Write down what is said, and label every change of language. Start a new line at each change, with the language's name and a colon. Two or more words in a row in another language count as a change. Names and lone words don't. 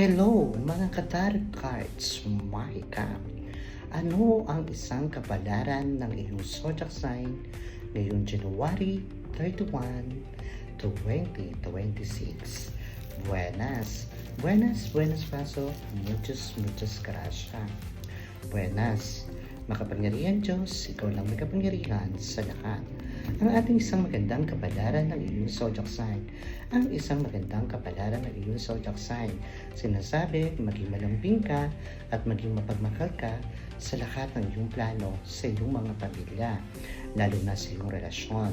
Filipino: Hello mga ka-
English: tarot cards,
Filipino: Mahika. Ano ang isang kapalaran ng iyong
English: zodiac sign
Filipino: ngayong January 31, 2026?
Spanish: Buenas, buenas paso, muchas gracias.
Filipino: Buenas, makapangyarihan Diyos, ikaw lang may kapangyarihan sa lahat. Ang ating isang magandang kapalaran ng iyong
English: zodiac sign.
Filipino: Ang isang magandang kapalaran ng iyong
English: zodiac sign.
Filipino: Sinasabi, maging malambing ka at maging mapagmakal ka sa lahat ng iyong plano sa iyong mga pamilya, lalo na sa iyong relasyon.